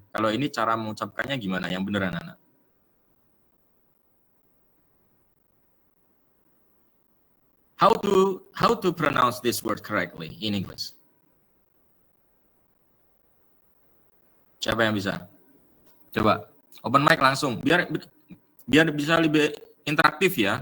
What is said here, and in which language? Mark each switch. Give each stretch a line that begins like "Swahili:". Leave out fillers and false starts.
Indonesian: Kalau ini cara mengucapkannya gimana yang bener anak-anak?
English: How to pronounce this word correctly in English?
Indonesian: Siapa yang bisa? Coba open mic langsung, biar bisa lebih interaktif ya.